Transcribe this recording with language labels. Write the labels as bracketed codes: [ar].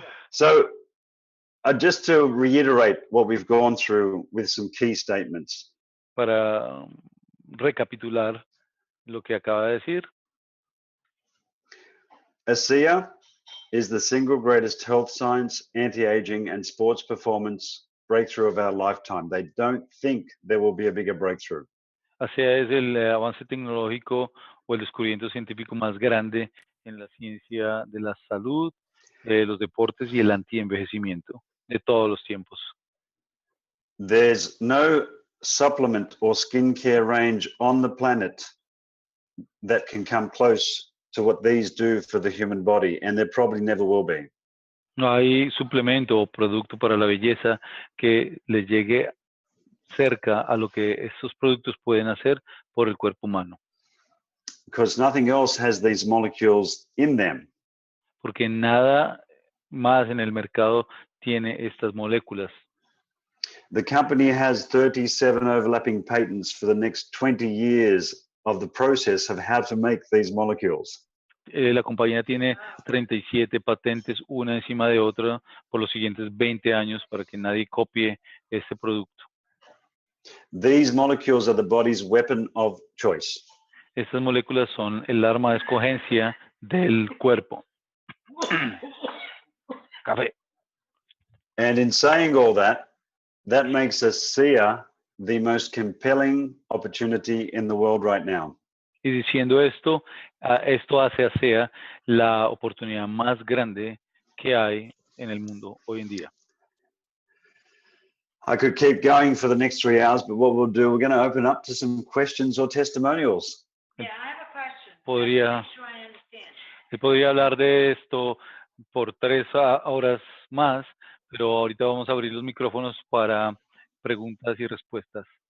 [en] So just to reiterate what we've gone through with some key statements. [es] Para recapitular lo que acaba de decir, [en] ASEA is the single greatest health science, anti-aging, and sports performance breakthrough of our lifetime. They don't think there will be a bigger breakthrough. [es] ASEA es el avance tecnológico o el descubrimiento científico más grande en la ciencia de la salud, de los deportes y el antienvejecimiento de todos los tiempos. [en] There's no supplement or skincare range on the planet that can come close to what these do for the human body, and there probably never will be. [es] No hay suplemento o producto para la belleza que le llegue cerca a lo que estos productos pueden hacer por el cuerpo humano, [en] Because nothing else has these molecules in them. [es] porque nada más en el mercado tiene estas moléculas. [en] The company has 37 overlapping patents for the next 20 years of the process of how to make these molecules. [es] La compañía tiene 37 patentes, una encima de otra, por los siguientes 20 años para que nadie copie este producto. [en] These molecules are the body's weapon of choice. [es] Estas moléculas son el arma de escogencia del cuerpo. Café. [en] And in saying all that, that makes ASEA the most compelling opportunity in the world right now. [es] Y diciendo esto, esto hace a ASEA la oportunidad más grande que hay en el mundo hoy en día. [en] I could keep going for the next 3 hours, but what we'll do, we're going to open up to some questions or testimonials. Yeah, I have a question. [es] Podría- [en] Make sure I understand. [es] Se podría hablar de esto por 3 horas más, pero ahorita vamos a abrir los micrófonos para preguntas y respuestas.